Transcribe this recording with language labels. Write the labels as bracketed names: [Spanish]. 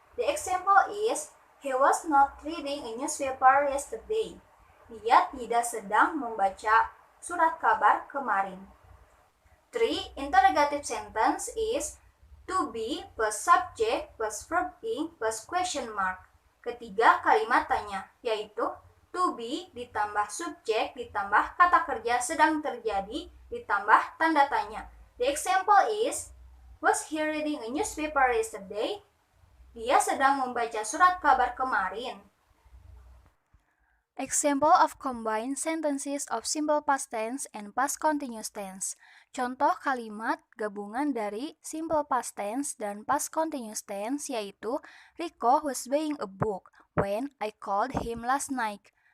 [English] The example is, he was not reading a newspaper yesterday. [Indonesian] Dia tidak sedang membaca surat kabar kemarin. 3. [English] Interrogative sentence is to be plus subject plus verb ing plus question mark. [Indonesian] Ketiga, kalimat tanya, yaitu to be ditambah subjek ditambah kata kerja sedang terjadi ditambah tanda tanya. [English] The example is, was he reading a newspaper yesterday? [Indonesian] Dia sedang membaca surat kabar kemarin. [English] Example of combined sentences of simple past tense and past continuous tense. [Indonesian] Contoh kalimat gabungan dari simple past tense dan past continuous tense yaitu [English] Rico was buying a book when I called him last night.